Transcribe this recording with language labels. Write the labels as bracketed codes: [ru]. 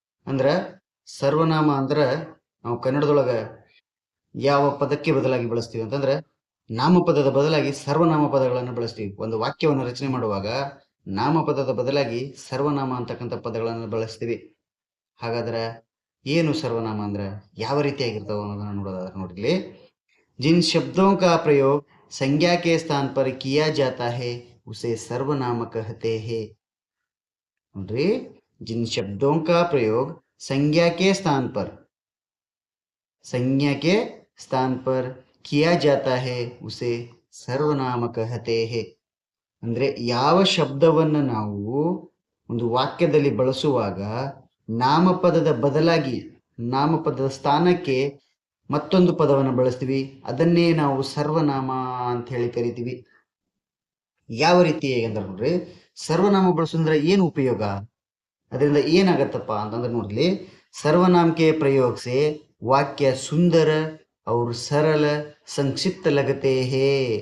[kn] ಅಂದ್ರ ಸರ್ವನಾಮ ಅಂದ್ರ ನಾವು ಕನ್ನಡದೊಳಗ ಯಾವ ಪದಕ್ಕೆ ಬದಲಾಗಿ ಬಳಸ್ತೀವಿ ಅಂತಂದ್ರೆ ನಾಮಪದದ ಬದಲಾಗಿ ಸರ್ವನಾಮ ಪದಗಳನ್ನು ಬಳಸ್ತೀವಿ. ಒಂದು ವಾಕ್ಯವನ್ನು ರಚನೆ ಮಾಡುವಾಗ ನಾಮಪದದ ಬದಲಾಗಿ ಸರ್ವನಾಮ ಅಂತಕ್ಕಂಥ ಪದಗಳನ್ನು ಬಳಸ್ತೀವಿ. ಹಾಗಾದ್ರೆ ಏನು ಸರ್ವನಾಮ ಅಂದ್ರೆ ಯಾವ ರೀತಿಯಾಗಿರ್ತಾವ ಅನ್ನೋದನ್ನ ನೋಡೋದಾದ್ರೆ ನೋಡಿರ್ಲಿ. [hi] ಜಿನ್ ಶಬ್ದೋं का प्रयोग संज्ञा के स्थान पर किया जाता है उसे सर्वनाम कहते हैं. ನೋಡ್ರಿ, जिन शब्दों का प्रयोग संज्ञा के स्थान पर किया जाता है उसे सर्वनाम कहते हैं. [kn] ಅಂದ್ರೆ ಯಾವ ಶಬ್ದವನ್ನ ನಾವು ಒಂದು ವಾಕ್ಯದಲ್ಲಿ ಬಳಸುವಾಗ ನಾಮಪದದ ಬದಲಾಗಿ ನಾಮಪದದ ಸ್ಥಾನಕ್ಕೆ ಮತ್ತೊಂದು ಪದವನ್ನು ಬಳಸ್ತೀವಿ, ಅದನ್ನೇ ನಾವು ಸರ್ವನಾಮ ಅಂತ ಹೇಳಿ ಕರಿತೀವಿ. ಯಾವ ರೀತಿ ಅಂದ್ರೆ ನೋಡ್ರಿ, ಸರ್ವನಾಮ ಬಳಸೋದ್ರ ಏನು ಉಪಯೋಗ, ಅದರಿಂದ ಏನಾಗತ್ತಪ್ಪ ಅಂತಂದ್ರೆ ನೋಡ್ಲಿ, [hi] सर्वनाम के प्रयोग से वाक्य सुंदर और सरल संक्षिप्त लगते हैं.